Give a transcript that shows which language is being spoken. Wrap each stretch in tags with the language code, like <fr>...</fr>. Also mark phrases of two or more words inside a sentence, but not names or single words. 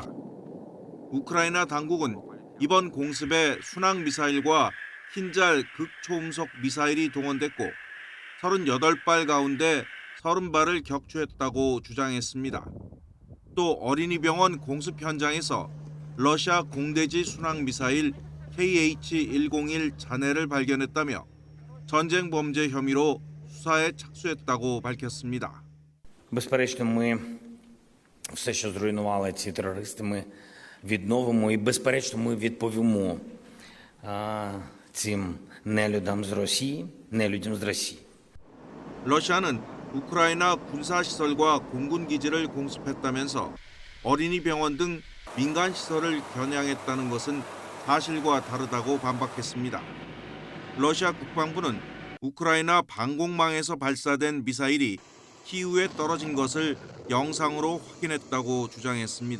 <ko>우크라이나 당국은 이번 공습에 순항 미사일과 흰잘 극초음속 미사일이 동원됐고 38발 가운데 30발을 격추했다고 주장했습니다. 또 어린이병원 공습 현장에서 러시아 공대지 순항 미사일 KH-101 잔해를 발견했다며 전쟁 범죄 혐의로 수사에 착수했다고 밝혔습니다.</ko> <uk>Безперечно, ми все, що зруйнували ці терористи, ми відновимо і, безперечно, ми відповімо цим нелюдам з Росії, нелюдям з Росії.</uk> <ko>러시아는 우크라이나 군사시설과 공군기지를 공습했다면서 어린이병원 등 민간시설을 겨냥했다는 것은 사실과 다르다고 반박했습니다. 러시아 국방부는 우크라이나 방공망에서 발사된 미사일이 키이우에 떨어진 것을 영상으로 확인했다고 주장했습니다.</ko>